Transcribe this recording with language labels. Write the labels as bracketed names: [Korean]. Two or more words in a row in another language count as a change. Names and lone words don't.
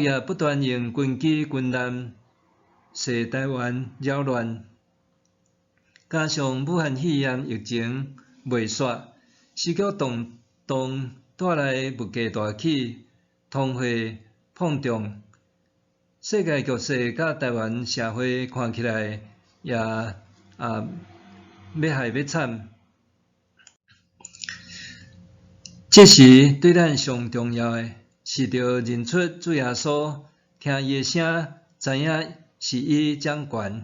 [Min Nan Chinese] 也不断用军机军舰涉台湾扰乱，加上武汉肺炎疫情未煞，时局动荡带来物价大起、通货膨胀，世界局势甲台湾社会看起来也要害要惨。这时对咱上重要的是着认出主耶稣，听伊的声，知影是伊掌权。